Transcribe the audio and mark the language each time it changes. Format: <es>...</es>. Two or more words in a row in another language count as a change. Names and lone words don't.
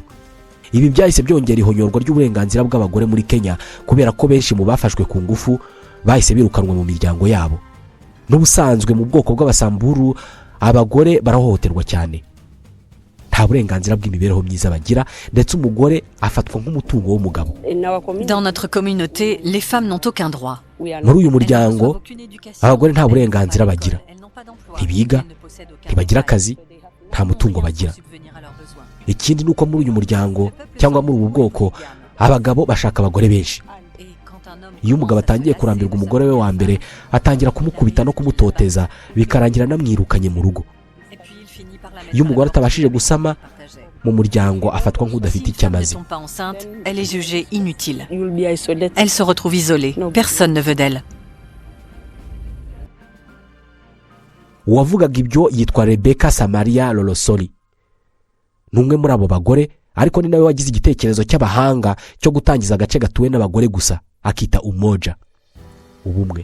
<rw>Ibi byahise byongera ihonyorwa ry'uburenganzira bw'abagore muri Kenya kubera ko benshi mu bafashwe ku ngufu bahise birukanwa mu miryango yabo. N'ubusanzwe mu bwoko bw'Abasamburu abagore barahohoterwa cyane. Nta burenganzira bw'imibereho myiza bagira ndetse umugore afatwa nk'umutungo w'umugabo.</rw> <fr>Dans notre communauté, les femmes n'ont aucun droit.</fr> <rw>Muri uyu muryango abagore nta burenganzira bagira. Ntibiga, ntibagira akazi, nta mutungo bagira. Ikindi nuko muri uyu muryango cyangwa muri ubu bwoko abagabo bashaka abagore benshi. Iyo umugabo atangiye kurambirwa umugore we wa mbere atangira kumukubita no kumutoteza bikarangira namwirukanye mu rugo. Iyo umugore atabashije gusama mu muryango afatwa nk'udafite icyo amaze.</rw> <fr>Elle est jugée inutile. Elle se retrouve isolée. Personne ne veut d'elle.</fr> <rw>Uwavugaga ibyo yitwa Rebecca Samaria Lolosoli. Numwe muri abo bagore ariko ni nawe wagize igitekerezo cy'abahanga cyo gutangiza agace gatuwe n'abagore gusa akita Umoja, ubumwe.</rw>